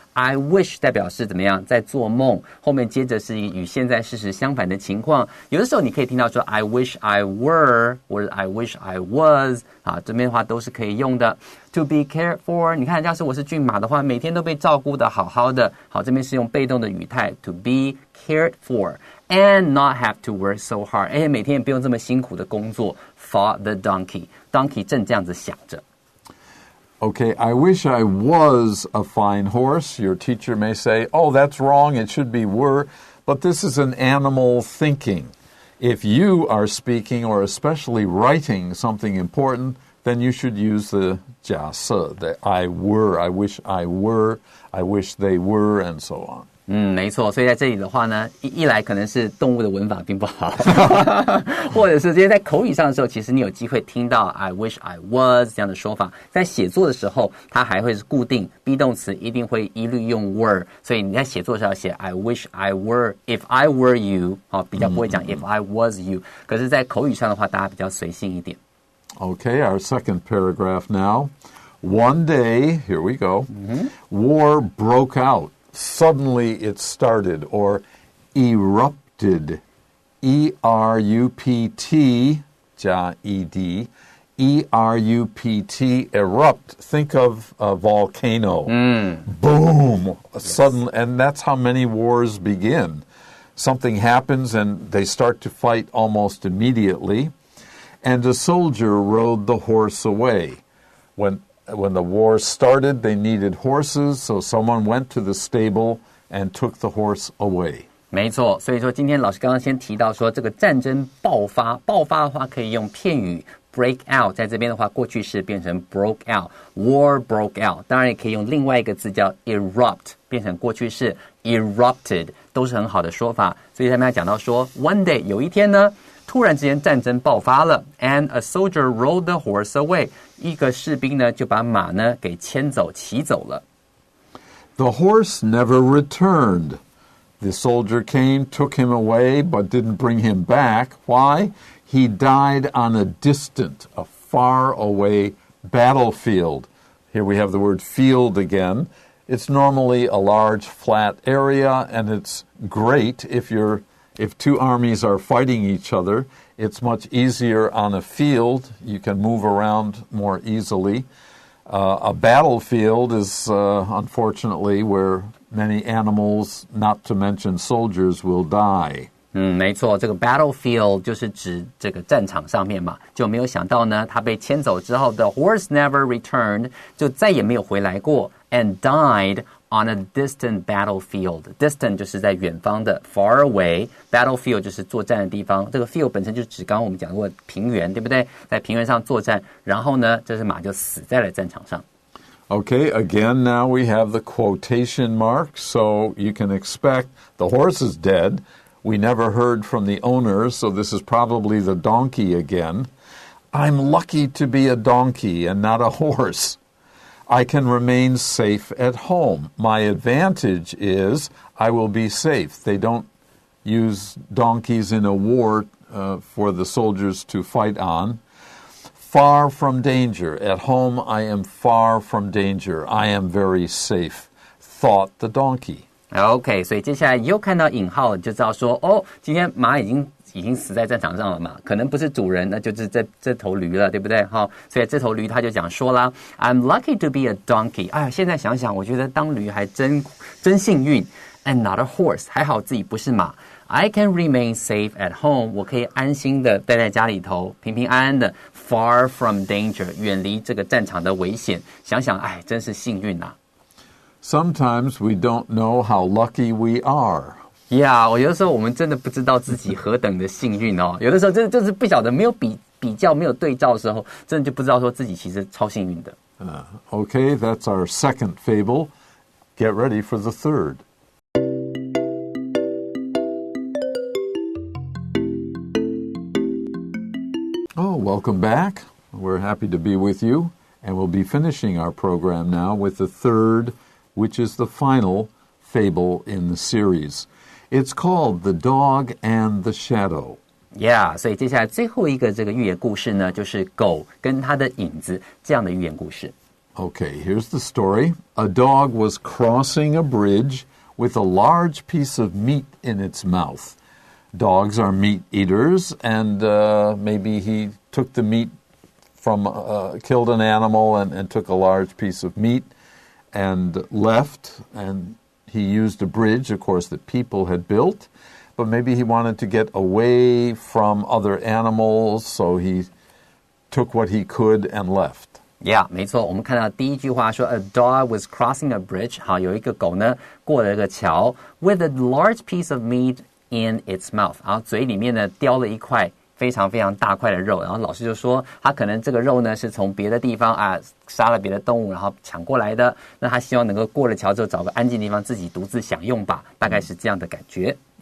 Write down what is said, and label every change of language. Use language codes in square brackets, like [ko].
[en] I wish [zh] 代表是怎么样在做梦，后面接着是与现在事实相反的情况。有的时候你可以听到说 [en] I wish I were [zh] 或者 [en] I wish I was [zh] 这边的话都是可以用的。 [en] To be cared for [zh] 你看要是我是骏马的话每天都被照顾得好好的。好，这边是用被动的语态 [en] To be cared for and not have to work so hard [zh] 每天也不用这么辛苦的工作 [en] For the donkey [zh] 正这样子想着。 [en] Okay, I wish I was a fine horse. Your teacher may say, oh, that's wrong. It should be were. But this is an animal thinking. If you are speaking or especially writing something important, then you should use the [zh] 假设, [en] the I were, I wish I were, I wish they were, and so on. [zh] 没错，所以在这里的话呢，一来可能是动物的文法并不好，或者是这些在口语上的时候，其实你有机会听到 [en] I wish I was [zh] 这样的说法，在写作的时候，它还会是固定 be 动词，一定会一律用 were， 所以你在写作的时候写 [en] I wish I were if I were you， [zh] 比较不会讲 [en] if I was you， [zh] 可是在口语上的话，大家比较随性一点。 [en] Okay, our second paragraph now. One day, here we go, war broke out. Suddenly it started or erupted. E-R-U-P-T [zh] 加 [en] E-D. E-R-U-P-T, erupt. Think of a volcano. Boom. Sudden, and that's how many wars begin. Something happens and they start to fight almost immediately. And a soldier rode the horse away. When the war started, they needed horses, so someone went to the stable and took the horse away. [zh] 没错，所以说今天老师刚刚先提到说这个战争爆发的话可以用片语 [en] break out， [zh] 在这边的话过去式变成 [en] broke out， war broke out， [zh] 当然也可以用另外一个字叫 erupt， 变成过去式 erupted， 都是很好的说法。所以他们讲到说 [en] one day [zh] 有一天呢，突然之间战争爆发了 [en] ，and a soldier rode the horse away。 [zh] 一个士兵呢就把马呢给牵走骑走了。 [en] The horse never returned. The soldier came, took him away, but didn't bring him back. Why? He died on a distant, a far away battlefield. Here we have the word field again. It's normally a large flat area, and it's great if two armies are fighting each other. It's much easier on a field. You can move around more easily. A battlefield is, unfortunately, where many animals, not to mention soldiers, will die. [zh] 没错，这个 battlefield 就是指这个战场上面嘛，就没有想到呢，他被牵走之后 ， [en] the horse never returned， [zh] 就再也没有回来过 ， [en] and died on a distant battlefield. [zh] Distant 就是在远方的 ， [en] far away. [zh] Battlefield 就是作战的地方。这个 field 本身就指刚刚我们讲过平原，对不对？在平原上作战，然后呢，这只马就死在了战场上。 [en] Okay, again, now we have the quotation mark, so you can expect the horse is dead. We never heard from the owner, so this is probably the donkey again. I'm lucky to be a donkey and not a horse. I can remain safe at home. My advantage is I will be safe. They don't use donkeys in a war for the soldiers to fight on. Far from danger. At home, I am far from danger. I am very safe, thought the donkey.OK, [zh] 所以接下来又看到引号，就知道说，哦，今天马已经死在战场上了嘛，可能不是主人，那就是这头驴了，对不对？好，所以这头驴他就讲说啦 ， [en] I'm lucky to be a donkey。 [zh] 哎呀，现在想想，我觉得当驴还真幸运。 [en] And not a horse， [zh] 还好自己不是马。 [en] I can remain safe at home， [zh] 我可以安心的待在家里头，平平安安的 ， [en] far from danger， [zh] 远离这个战场的危险。想想，哎，真是幸运啊。 [en] Sometimes we don't know how lucky we are. [zh] Yeah, 有的时候我们真的不知道自己何等的幸运哦。有的时候就是不晓得，没有比较，没有对照的时候，真的就不知道说自己其实超幸运的。 [en] Okay, that's our second fable. Get ready for the third. Oh, welcome back. We're happy to be with you, and we'll be finishing our program now with the third, which is the final fable in the series. It's called The Dog and the Shadow. [zh] Yeah, 所以接下来最后一个这个寓言故事呢，就是狗跟它的影子这样的寓言故事。 [en] Okay, here's the story. A dog was crossing a bridge with a large piece of meat in its mouth. Dogs are meat eaters, and maybe he took the meat from, killed an animal and took a large piece of meat and left, and he used a bridge, of course, that people had built, but maybe he wanted to get away from other animals, so he took what he could and left.Yeah, [zh] 没错，我们看到第一句话说 [en] A dog was crossing a bridge. [zh] 好，有一个狗呢过了一个桥 [en] with a large piece of meat in its mouth. [zh] 然后嘴里面呢叼了一块非常非常大块的肉。然后老师就说他可能这个肉呢是从别的地方啊杀了别的动物然后抢过来的。那他希望能够过了桥之后找个安静的地方自己独自享用吧，大概是这样的感觉。